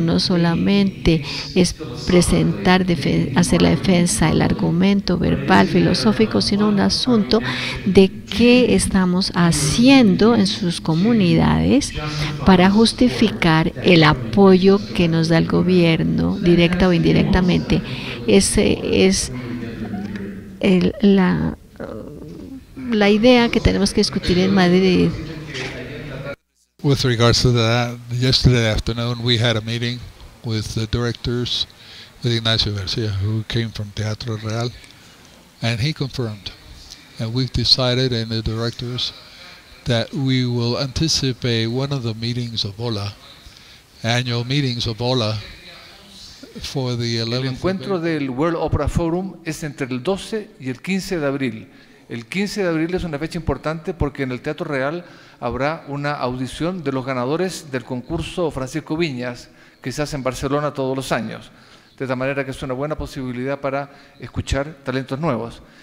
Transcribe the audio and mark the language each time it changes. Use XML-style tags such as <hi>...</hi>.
<es>No solamente es presentar, hacer la defensa, el argumento verbal, filosófico, sino un asunto de qué estamos haciendo en sus comunidades para justificar el apoyo que nos da el gobierno, directa o indirectamente. Ese es la idea que tenemos que discutir en Madrid.</es> <en>With regards to that, yesterday afternoon we had a meeting with the directors, with Ignacio Garcia, who came from Teatro Real, and he confirmed. And we've decided in the directors that we will anticipate one of the meetings of OLA, annual meetings of OLA, for the 11th.</en> <es>El encuentro del World Opera Forum es entre el 12 y el 15 de abril. El 15 de abril es una fecha importante porque en el Teatro Real habrá una audición de los ganadores del concurso Francisco Viñas, que se hace en Barcelona todos los años. De tal manera que es una buena posibilidad para escuchar talentos nuevos.</es>